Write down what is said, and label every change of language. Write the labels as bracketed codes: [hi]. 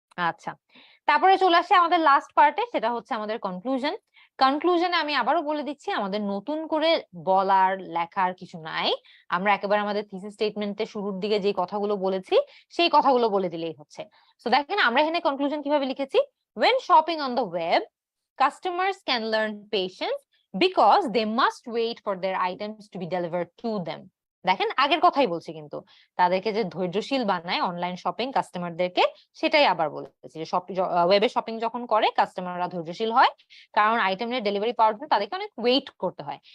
[bn] আচ্ছা, তারপরে চলে আসে আমাদের লাস্ট পার্টে, সেটা হচ্ছে আমাদের কনক্লুশনে আমি আবারও বলে দিচ্ছি আমাদের নতুন করে বলার লেখার কিছু নাই, আমরা একেবারে আমাদের থিসিস স্টেটমেন্টে শুরুর দিকে যে কথাগুলো বলেছি সেই কথাগুলো বলে দিলেই হচ্ছে। সো দেখেন আমরা এখানে কনক্লুশন কিভাবে লিখেছি। [en] when shopping on the web customers can learn patience because they must wait for their items to be delivered to them. [bn] দেখেন আগের কথাই বলছি, কিন্তু তাদেরকে যে ধৈর্যশীল বানায় অনলাইন শপিং কাস্টমারদেরকে সেটাই আবার বলেছি যে ওয়েবে শপিং যখন করে কাস্টমাররা ধৈর্যশীল হয়, কারণ আইটেমের ডেলিভারি পাওয়ার জন্য তাদেরকে অনেক ওয়েট করতে হয়।